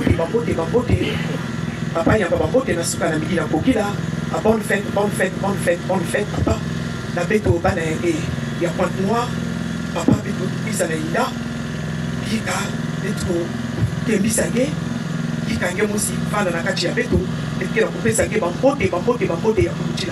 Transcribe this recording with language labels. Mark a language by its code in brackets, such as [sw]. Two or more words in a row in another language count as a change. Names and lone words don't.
[ktu] papa ya baba mbote na suka na midi na kokila, [fr] bonne fête, [ktu] papa, na beto bana ya Pointe Noire, papa beto bisa na ina, kika beto tembisa ge, kika nge musi fana na kati ya beto, ekela kupesa ge bambote ya kuchila.